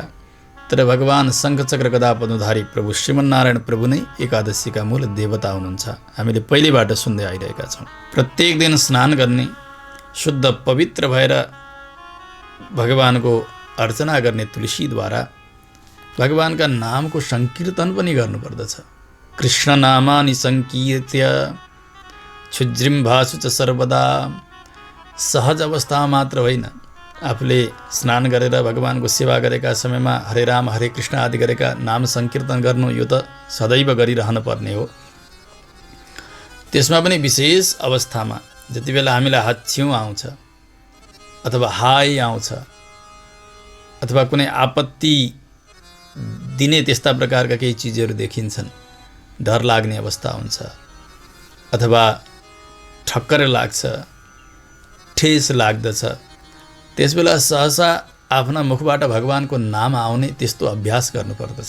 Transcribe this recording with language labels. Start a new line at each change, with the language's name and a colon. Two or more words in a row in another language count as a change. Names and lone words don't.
Nepali: तर भगवान शङ्खचक्र गदा पद्मधारी प्रभु श्रीमन्नारायण प्रभु नै एकादशीका मूल देवता हुनुहुन्छ। हामीले पहिलेबाट सुन्दै आइरहेका छौँ। प्रत्येक दिन स्नान गर्ने, शुद्ध पवित्र भएर भगवानको अर्चना गर्ने तुलसीद्वारा भगवानका नामको सङ्कीर्तन पनि गर्नुपर्दछ।
Sanskrit: कृष्ण नामानि सङ्कीर्त्य क्षुद्रिम्भासु च सर्वदा।
Nepali: सहज अवस्था मात्र होइन, आफूले स्नान गरेर भगवानको सेवा गरेका समयमा
Sanskrit: हरे राम हरे कृष्ण
Nepali: आदि गरेका नाम सङ्कीर्तन गर्नु यो त सदैव गरिरहनु पर्ने हो। त्यसमा पनि विशेष अवस्थामा जति बेला हामीलाई हाच्छिउँ आउँछ अथवा हाई आउँछ अथवा कुनै आपत्ति दिने त्यस्ता प्रकारका केही चिजहरू देखिन्छन्, डर लाग्ने अवस्था हुन्छ अथवा ठक्कर लाग्छ, ठेस लाग्दछ, त्यसबेला सहसा आफ्ना मुखबाट भगवानको नाम आउने त्यस्तो अभ्यास गर्नुपर्दछ।